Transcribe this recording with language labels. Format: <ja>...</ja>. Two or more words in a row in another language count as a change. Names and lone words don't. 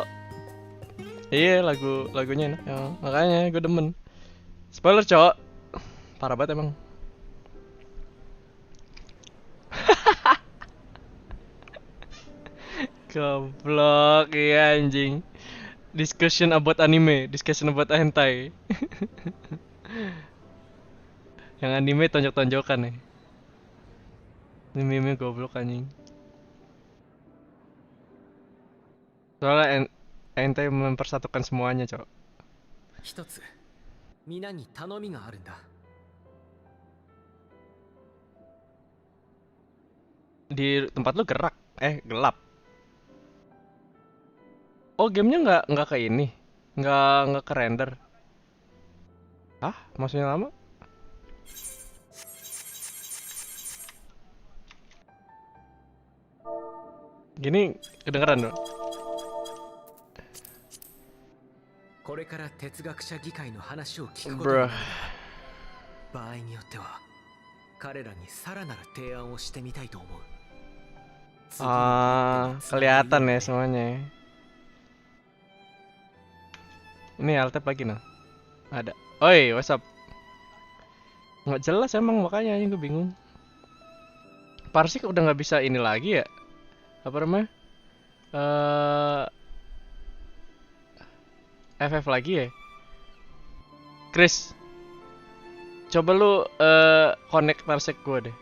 <id>Iya, lagunya enak ya. Makanya gue demen. Spoiler, cok. Parah banget emang. Goblok, iya anjing.</id> <en>Discussion about anime, discussion about hentai.</en> <id>Yang anime tonjok-tonjokan nih. Ini meme goblok anjing. Soalnya hentai mempersatukan semuanya, cok.</id> <ja>一つ皆に頼みがあるんだ。</ja> <id>Di tempat lu gerak, gelap. Oh, gamenya nggak ke ini, nggak ke render. Hah? Maksudnya lama? Gini kedengeran dong.</id> <ja>これから哲学者議会の話を聞くこと Bruh. になる。場合によっては彼らにさらなる提案をしてみたいと思う。</ja> <id>Kelihatan ya semuanya. Ini alt-tab lagi nah. Ada.</id> <en>Oi, what's up?</en> <id>Nggak jelas emang, makanya gue bingung. Parsik udah nggak bisa ini lagi ya? apa namanya? FF lagi ya? Chris, coba lu connect parsec gue deh.</id>